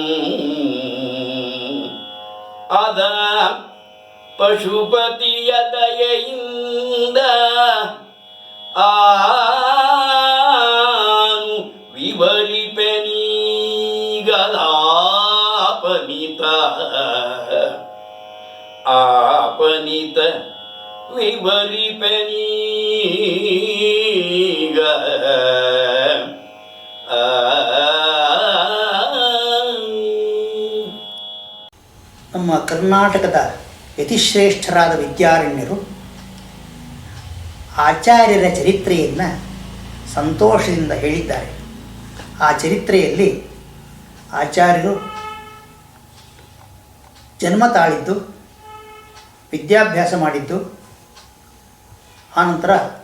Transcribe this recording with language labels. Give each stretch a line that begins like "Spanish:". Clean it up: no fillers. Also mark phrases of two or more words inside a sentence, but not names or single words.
Kannada: ಅದ ಪಶುಪತಿಯ ದಯೆಯಿಂದ ಆನು ವಿವರಿಪೆನೀಗಲಾಪನಿತ ಆಪನಿತ ವಿವರಿಪೆನೀಗ. ನಮ್ಮ ಕರ್ನಾಟಕದ ಯತಿಶ್ರೇಷ್ಠರಾದ ವಿದ್ಯಾರಣ್ಯರು ಆಚಾರ್ಯರ ಚರಿತ್ರೆಯನ್ನು ಸಂತೋಷದಿಂದ ಹೇಳಿದ್ದಾರೆ. ಆ ಚರಿತ್ರೆಯಲ್ಲಿ ಆಚಾರ್ಯರು ಜನ್ಮ ತಾಳಿದ್ದು, ವಿದ್ಯಾಭ್ಯಾಸ ಮಾಡಿದ್ದು, ಆನಂತರ